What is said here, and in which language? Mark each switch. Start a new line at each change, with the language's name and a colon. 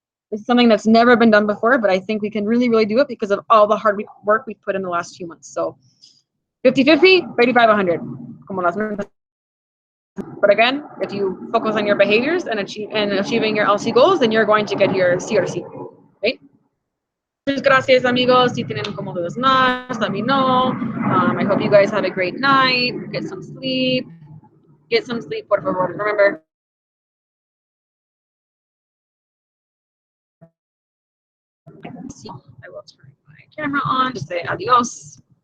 English: It's something that's never been done before, but I think we can really, really do it because of all the hard work we've put in the last few months. So 50-50, 35-100.
Spanish: Como las metas.
English: But again, if you focus on your behaviors and achieving your LC goals, then you're going to get your C or C, right?
Spanish: Muchas gracias, amigos. Si tienen como dudas más,
English: let me know. I hope you guys have a great night. Get some sleep. Get some sleep,
Spanish: por favor.
English: Remember, I will turn my camera on to say adios.